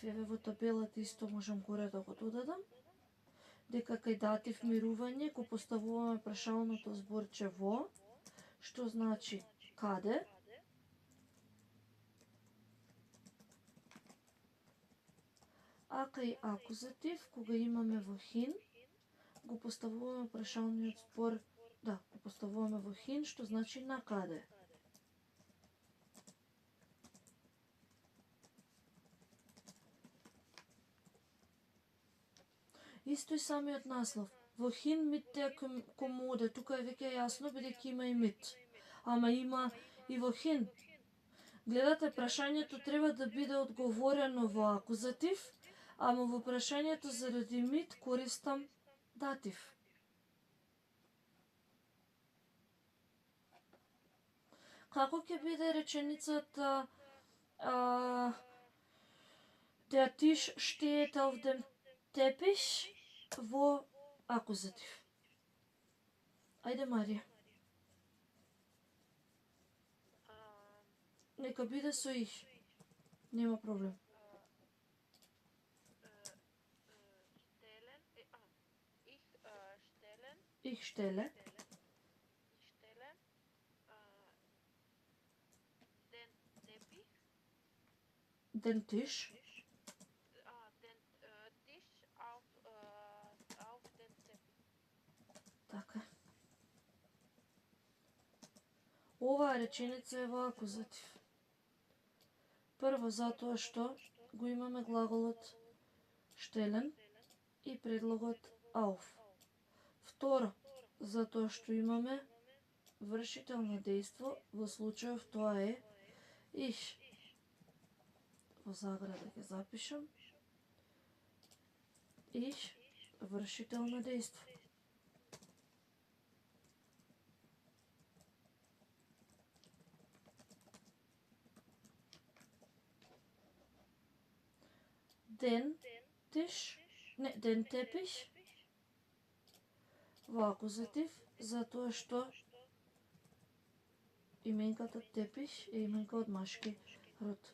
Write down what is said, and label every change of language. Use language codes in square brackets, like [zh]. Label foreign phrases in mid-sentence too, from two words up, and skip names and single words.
[mk] Еве во табелата исто можам горе да го додадам, дека кај датив мирување го поставуваме прашалното зборче во, што значи каде, а кај акузатив, кога имаме во хин, го поставуваме прашалниот збор, да, го поставуваме во хин, што значи на каде. Исто и самиот наслов. [de] Wohin mit der Kommode, [mk] тука е веќе јасно, бидејќи има и mit. Ама има и во хин. Гледате, прашањето треба да биде одговорено во акузатив, ама во прашањето заради mit користам датив. Како ќе биде реченицата [de] Der Tisch steht auf dem Teppich? [mk] во акузатив. Ајде, Марија. Нека биде со их. Нема проблем. [de] Stellen, ich stellen, Ich stelle. ich stelle den Teppich, Den Tisch. den Tisch auf den Teppich. [mk] Така. Оваа реченица е во акузатив. Прво затоа што го имаме глаголот штелен и предлогот auf. Второ, затоа што имаме вршител на дејство, во случајов тоа е ich. Во заграда ќе запишам. Ich, вршител на дејство. [de] Den Tisch, не, den Teppich, [mk] во акузатив, затоа што именката Тепиш е именка од машки род.